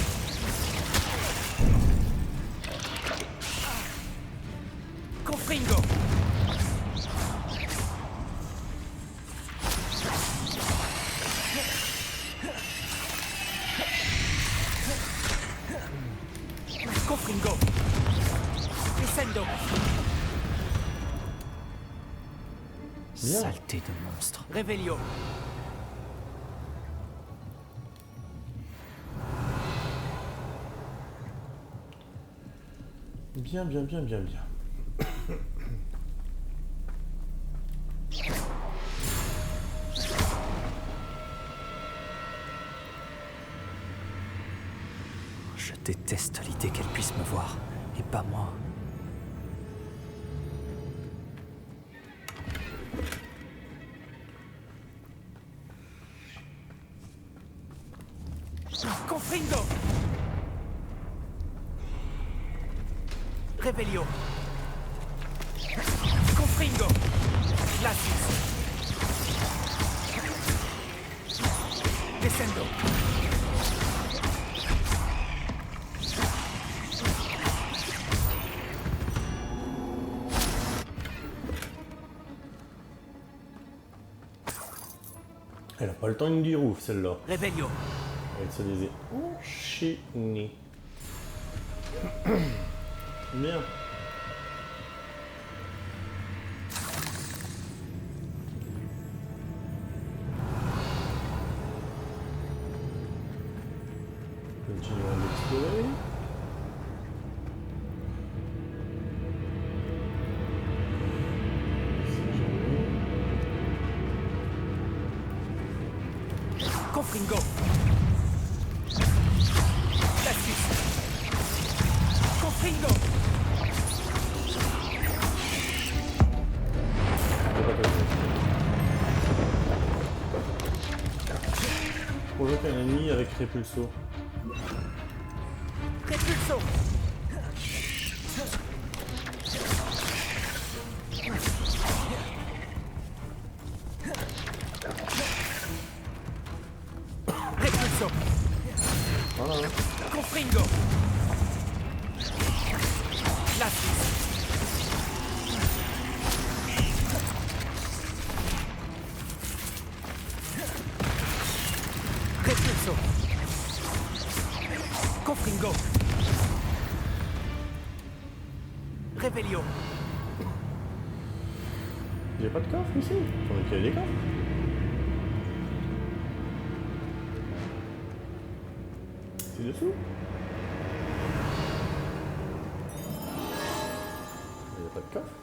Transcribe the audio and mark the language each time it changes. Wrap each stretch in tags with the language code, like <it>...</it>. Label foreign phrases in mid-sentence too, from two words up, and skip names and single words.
<fr>Confringo. Confringo. Descendo. Bien. Saleté de monstre. Revelio. Bien, bien, bien, bien, bien. Je déteste l'idée qu'elle puisse me voir, et pas moi. Confringo. Revelio. Confringo. Glacius. Descendo. Elle a pas le temps de dire ouf celle-là. Revelio. Elle se les est enchaînées. Bien. Continuons d'explorer. Confringo. Glacius. Confringo. Provoque un ennemi avec Repulso. Repulso. Repulso. Voilà. Confringo. Glacius. Repulso. Confringo. Revelio. Il n'y a pas de coffre ici. J'en ai qu'il y a des coffres. C'est dessous. Il n'y a pas de coffre.</fr>